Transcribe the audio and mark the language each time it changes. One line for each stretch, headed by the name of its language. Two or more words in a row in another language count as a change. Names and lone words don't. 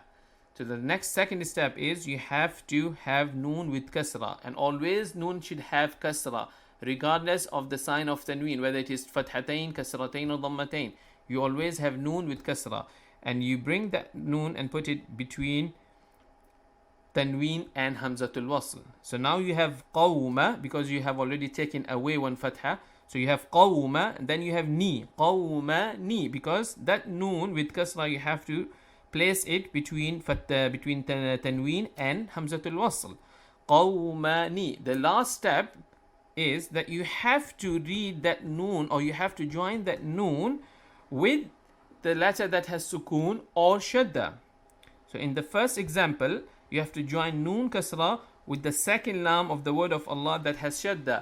English: So the next second step is you have to have noon with kasra, and always noon should have kasra regardless of the sign of tanween, whether it is fathatain, kasratain or dhammatain. You always have noon with kasra, and you bring that noon and put it between tanween and
Arabic: همزة الوصل.
English: So now you have qawma, because you have already taken away one fatha. So you have qawma, and then you have ni,
Arabic: قومًا نِ,
English: because that noon with kasra you have to place it between tanween and
Arabic: همزة الوصل. قومًا نِ.
English: The last step is that you have to read that noon, or you have to join that noon with the letter that has sukoon or shadda. So in the first example, you have to join
Arabic: نون كسرة
English: with the second lam of the word of Allah that has shadda.